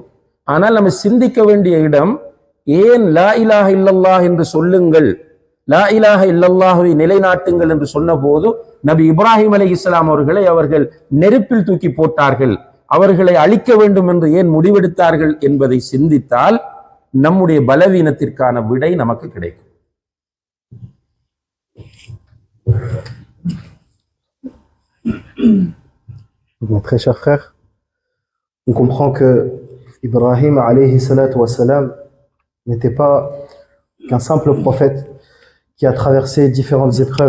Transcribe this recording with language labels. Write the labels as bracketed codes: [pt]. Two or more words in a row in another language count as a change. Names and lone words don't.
[ta] ஆனால் நம்ம சிந்திக்க வேண்டிய இடம், ஏன் [ar] لا إله إلا الله [ta] என்று சொல்லுங்கள், [ar] لا إله إلا الله [ta] நிலைநாட்டுங்கள் என்று சொன்ன போது நபி இப்ராஹிம் அலைஹிஸ்ஸலாம் அவர்களை அவர்கள் நெருப்பில் தூக்கி போட்டார்கள், அவர்களை அழிக்க வேண்டும் என்று ஏன் முடிவெடுத்தார்கள் என்பதை சிந்தித்தால் நம்முடைய பலவீனத்திற்கான விடை நமக்கு கிடைக்கும். [fr] Mon très cher frère, on comprend que Ibrahim [ar] عليه الصلاة والسلام [fr] n'était pas qu'un simple prophète qui a traversé différentes épreuves.